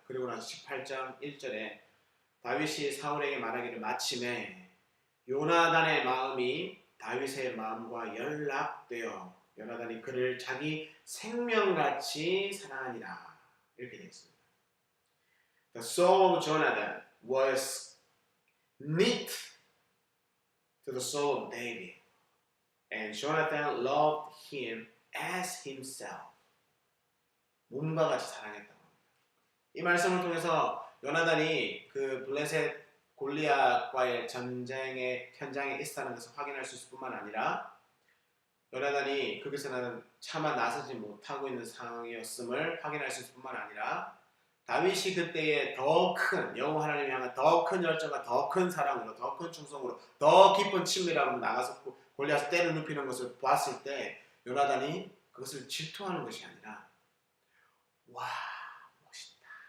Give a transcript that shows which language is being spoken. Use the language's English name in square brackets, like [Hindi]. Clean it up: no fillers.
[Korean] 그리고 나서 18장 1절에 다윗이 사울에게 말하기를 마침에 요나단의 마음이 다윗의 마음과 연락되어 요나단이 그를 자기 생명같이 사랑하니라 이렇게 되어 있습니다. [English] The soul of Jonathan was knit to the soul of David, and Jonathan loved him as himself. [Korean] 몸과 같이 사랑했다고 합니다. 이 말씀을 통해서 요나단이 그 블레셋 골리앗과의 전쟁의 현장에 있었다는 것을 확인할 수 있을 뿐만 아니라 요나단이 거기서는 차마 나서지 못하고 있는 상황이었음을 확인할 수 있을 뿐만 아니라 다윗이 그때의 더 큰 여호와 하나님을 향한 더 큰 열정과 더 큰 사랑으로 더 큰 충성으로 더 깊은 친밀함으로 나가서 골리앗을 때려 눕히는 것을 봤을 때 요나단이 그것을 질투하는 것이 아니라 와 멋있다.